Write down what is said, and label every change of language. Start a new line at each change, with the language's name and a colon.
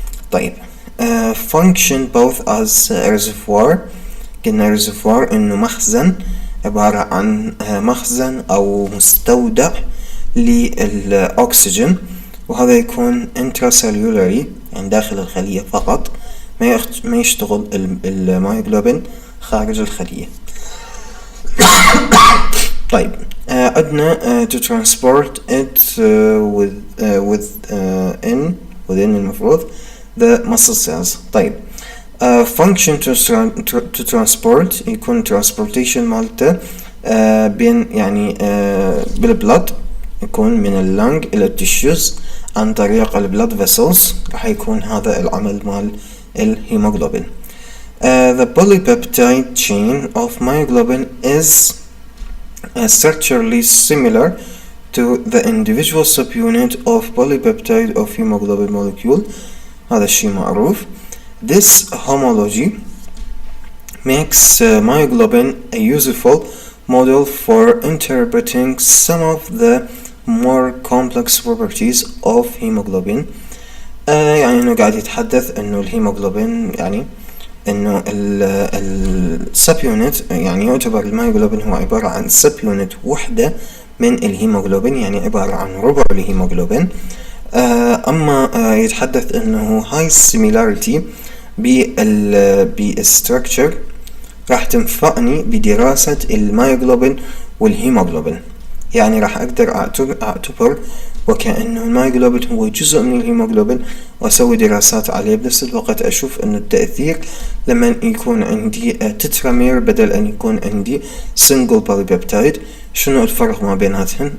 Arabic: طيب
English: function both as reservoir،
Arabic: قلنا reservoir إنه مخزن، عبارة عن مخزن أو مستودع للأكسجين، وهذا يكون intracellularly يعني داخل الخلية فقط، ما يشتغل المايوغلوبين خارج الخلية. طيب عندنا
English: to transport it within
Arabic: المفروض
English: the muscle cells.
Arabic: طيب
English: function to transport
Arabic: يكون transportation مالته بين يعني بالبلد، يكون من اللنج إلى التشوز عن طريق البلد فيسلز، راح يكون هذا العمل مال الهيموغلوبين.
English: The polypeptide chain of myoglobin is structurally similar to the individual subunit of polypeptide of hemoglobin molecule،
Arabic: هذا الشيء معروف.
English: This homology makes myoglobin a useful model for interpreting some of the more complex properties of hemoglobin.
Arabic: يعني انه قاعد يتحدث انه الهيموغلوبين يعني انه السبيونت، يعني يعتبر المايوغلوبين هو عبارة عن سبيونت وحدة من الهيموغلوبين، يعني عبارة عن ربع الهيموغلوبين. اما يتحدث انه هاي السيميلاريتي بالستركتشر راح تنفعني بدراسة المايوغلوبين والهيموغلوبين، يعني راح اقدر اعتبر وكأنه المايوغلوبين هو جزء من الهيموغلوبين واسوي دراسات عليه، بنفس الوقت اشوف انه التأثير لما يكون عندي تترامير بدل ان يكون عندي سنجل بوليبيبتايد، شنو الفرق ما بيناتهن.